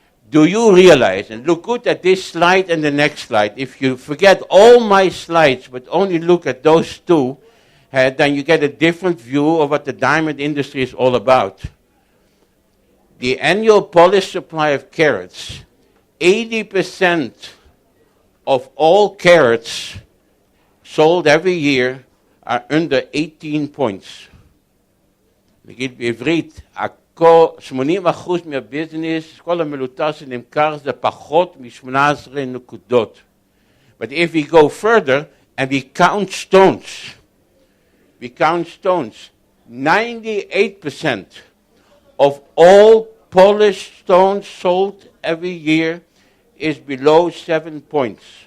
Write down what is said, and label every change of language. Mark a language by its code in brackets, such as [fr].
[en] Do you realize, and look good at this slide and the next slide, if you forget all my slides but only look at those two, then you get a different view of what the diamond industry is all about. The annual polished supply of carats, 80% of all carats sold every year are under 18 points. [he] נגיד בעברית, 80% מהביזנס, כל המלוטר שנמכר זה פחות מ-18 נקודות. [en] But if we go further and we count stones, 98% of all polished stones sold every year is below 7 points.